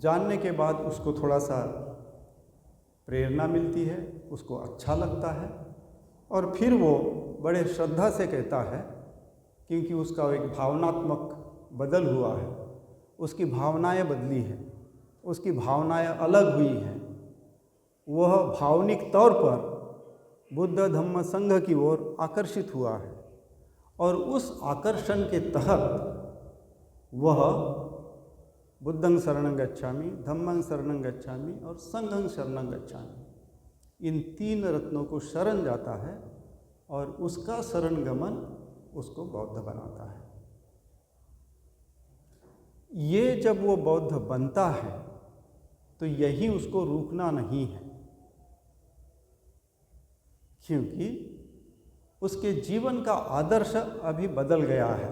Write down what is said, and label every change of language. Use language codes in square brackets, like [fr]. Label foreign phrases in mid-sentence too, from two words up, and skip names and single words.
[hi] जानने के बाद उसको थोड़ा सा प्रेरणा मिलती है, उसको अच्छा लगता है, और फिर वो बड़े श्रद्धा से कहता है, क्योंकि उसका एक भावनात्मक बदल हुआ है, उसकी भावनाएं बदली हैं, उसकी भावनाएं अलग हुई हैं। वह भावनिक तौर पर बुद्ध धम्म संघ की ओर आकर्षित हुआ है और उस आकर्षण के तहत वह [pi] बुद्धं शरणं गच्छामि, धम्मं शरणं गच्छामि [hi] और [pi] संघं शरणं गच्छामि, [hi] इन 3 रत्नों को शरण जाता है और उसका शरण गमन उसको बौद्ध बनाता है। ये जब वो बौद्ध बनता है तो यही उसको रुकना नहीं है, क्योंकि उसके जीवन का आदर्श अभी बदल गया है।